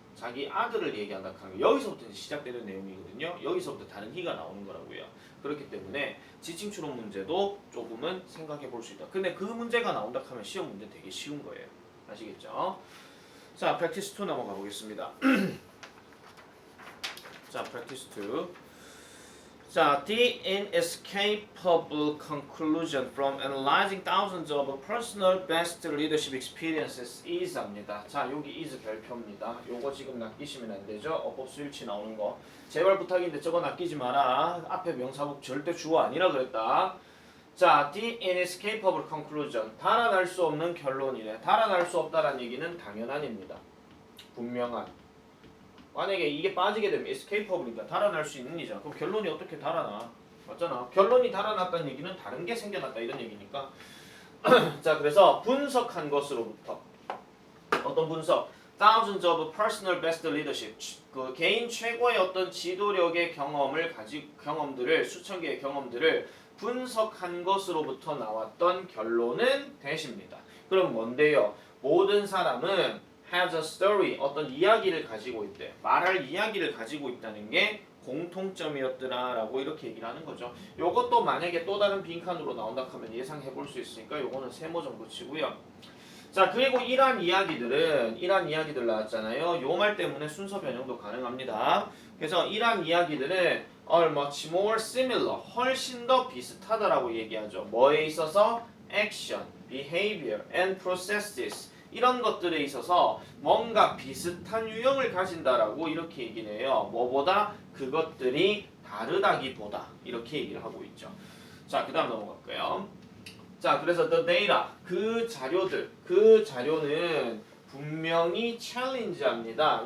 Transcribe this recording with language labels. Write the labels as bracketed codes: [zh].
[ko] 자기 아들을 얘기한다 하는 거. 여기서부터 이제 시작되는 내용이거든요. 여기서부터 다른 희가 나오는 거라고요. 그렇기 때문에 지칭 추론 문제도 조금은 생각해 볼 수 있다. 근데 그 문제가 나온다 하면 시험 문제 되게 쉬운 거예요. 아시겠죠? 자, practice 2 넘어가 보겠습니다. 자, practice 2. [en] 자, the inescapable conclusion from analyzing thousands of personal best leadership experiences is [ko] 합니다. 자, 여기 is 별표입니다. 요거 지금 낚이시면 안 되죠? 어법 수일치 나오는 거. 제발 부탁인데 저거 낚이지 마라. 앞에 명사복 절대 주어 아니라 그랬다. [en] 자, the inescapable conclusion. [ko] 달아날 수 없는 결론이래. 달아날 수 없다란 얘기는 당연한입니다. 분명한. 만약에 이게 빠지게 되면 escapable니까 달아날 수 있는 이잖아. 그럼 결론이 어떻게 달아나? 맞잖아. 결론이 달아났다는 얘기는 다른 게 생겨났다 이런 얘기니까. 자, 그래서 분석한 것으로부터 어떤 분석? [en] Thousands of personal best leadership. [ko] 그 개인 최고의 어떤 지도력의 경험들을 수천 개의 경험들을 분석한 것으로부터 나왔던 결론은 대십니다. 그럼 뭔데요? 모든 사람은 [en] has a story, [ko] 어떤 이야기를 가지고 있대. 말할 이야기를 가지고 있다는 게 공통점이었더라라고 이렇게 얘기를 하는 거죠. 요것도 만약에 또 다른 빈칸으로 나온다 하면 예상해 볼 수 있으니까 요거는 세모 정도 치고요. 자, 그리고 이러한 이야기들 나왔잖아요. 요 말 때문에 순서 변형도 가능합니다. 그래서 이러한 이야기들은 [en] are much more similar, [ko] 훨씬 더 비슷하다라고 얘기하죠. 뭐에 있어서? [en] action, behavior, and processes. [ko] 이런 것들에 있어서 뭔가 비슷한 유형을 가진다라고 이렇게 얘기를 해요. 뭐보다? 그것들이 다르다기보다 이렇게 얘기를 하고 있죠. 자, 그 다음 넘어갈게요. 자, 그래서 [en] the data, [ko] 그 자료는 분명히 challenge합니다.